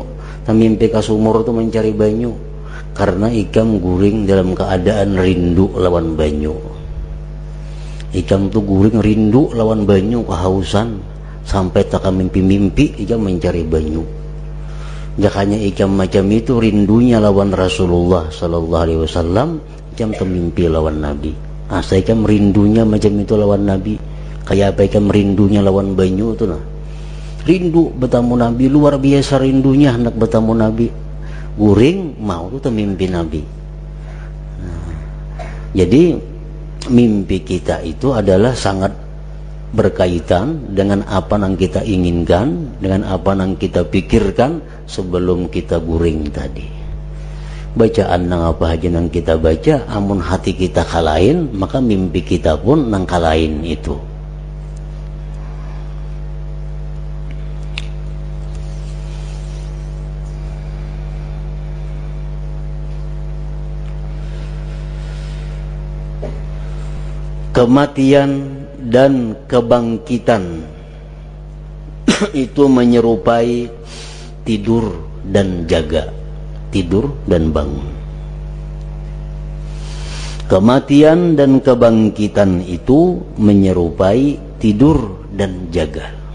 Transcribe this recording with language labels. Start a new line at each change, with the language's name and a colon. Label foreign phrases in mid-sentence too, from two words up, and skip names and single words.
Banjar: Mimpi ke sumur itu mencari banyu. Karena ikam guring dalam keadaan rindu lawan banyu. Ikam tuh guring rindu lawan banyu, kehausan. Sampai tak mimpi-mimpi ikam mencari banyu. Jakanya ikam macam itu rindunya lawan Rasulullah
Arabic: صلى الله عليه وسلم,
Banjar: ikam temimpi lawan Nabi. Asa ikam rindunya macam itu lawan Nabi. Kayak apa ikam rindunya lawan banyu itu nah. Rindu bertemu Nabi, luar biasa rindunya hendak bertemu Nabi. Guring mau tuh temimpi Nabi.
Indonesian: Nah, jadi mimpi kita itu adalah sangat berkaitan dengan apa yang kita inginkan, dengan apa yang kita pikirkan sebelum kita guring tadi.
Banjar: Bacaan nang apa aja nang kita baca, amun hati kita kalain, maka mimpi kita pun nang kalain itu.
Indonesian: Kematian dan kebangkitan itu menyerupai tidur dan jaga, tidur dan bangun. Kematian dan kebangkitan itu menyerupai tidur dan jaga.